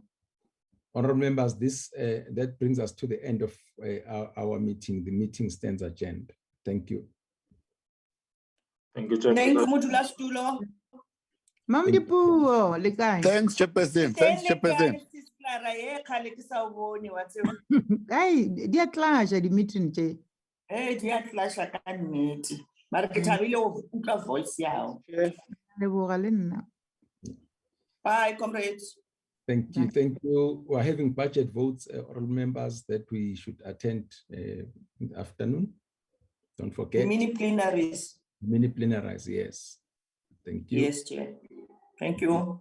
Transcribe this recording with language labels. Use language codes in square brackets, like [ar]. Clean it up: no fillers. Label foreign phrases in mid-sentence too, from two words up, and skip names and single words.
[en] Honourable members, that brings us to the end of our meeting. The meeting stands adjourned. Thank you. Thank you, Chairperson. Thanks, Chairperson. Thanks, Chairperson. [st] Mara ye khale ke sa o bone wa tseba. Hey, di a clasha [en] the meeting, [st] Che. Di a clasha ka nnete. Mara ke thabile ho utlwa voice ya hao. Leboga le nna. [en] Bye, comrades. Thank you. Thank you. We're having budget votes, all members, that we should attend in the afternoon. Don't forget. The mini plenaries. Mini plenaries, yes. Thank you. Yes, Chair. Thank you.